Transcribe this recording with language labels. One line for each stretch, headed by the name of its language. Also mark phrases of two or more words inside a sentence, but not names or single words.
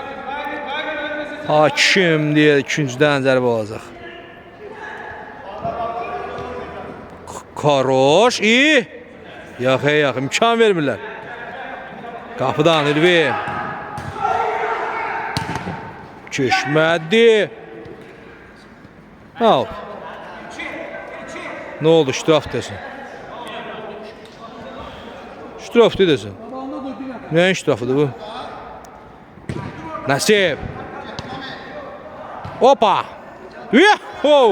Azerbaijani: Hakim deyir, ikinciden zərbə olacaq. Karoş, iyi. Yox, imkan vermirlər. Qapıdan Ülvi. Keçmədi. Al. Ne oldu? Ştraf desin. Ştraf desin. Neyin ştrafıdır bu? Nasib. Hoppa. Yuhuu.